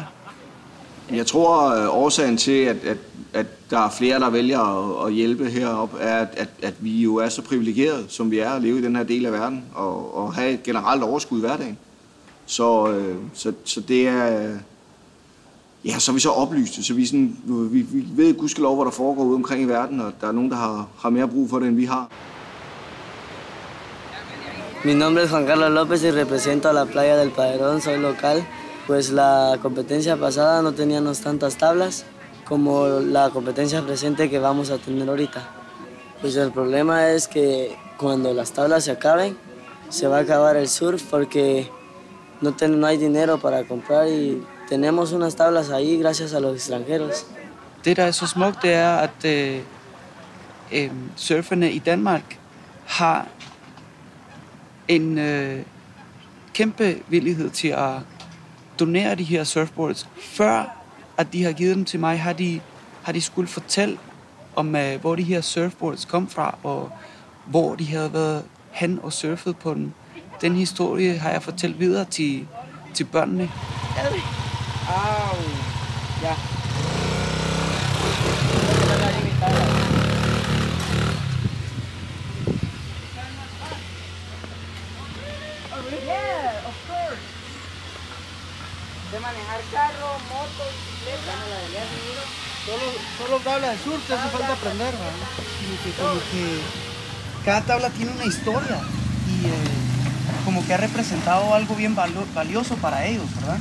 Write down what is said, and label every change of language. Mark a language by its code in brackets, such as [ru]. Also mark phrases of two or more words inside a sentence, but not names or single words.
[da] Jeg tror, årsagen til, at der er flere, der vælger at hjælpe heroppe, er, at vi jo er så privilegerede, som vi er, at leve i den her del af verden, og have et generelt overskud i hverdagen. Så det er... Ja, så er vi så oplyste, så vi ved gudskelov, hvad der foregår ude omkring i verden, og der er nogen, der har mere brug for det, end vi har. [es] Mi nombre es Juan Carlos López y represento a la playa del Padrón, soy local. Pues la competencia pasada no teníamos tantas tablas como la competencia presente que vamos a tener ahorita. Pues el problema es que cuando las tablas se acaben, se va a acabar el surf porque no hay dinero para comprar y tenemos unas tablas ahí gracias a los extranjeros. [da] Det, der er så smukt, det er, at surferne i Danmark har en kæmpe villighed til at donere de her surfboards. Før at de har givet dem til mig, har de skulle fortælle om, hvor de her surfboards kom fra, og hvor de havde været hen og surfet på dem. Den historie har jeg fortalt videre til børnene. Au. Ja. [en] Yeah, of course. [es] De manejar carro, moto, bicicleta. Solo tabla de surf te hace falta aprender, ¿verdad? Como que cada tabla tiene una historia y como que ha representado algo bien valioso para ellos, ¿verdad?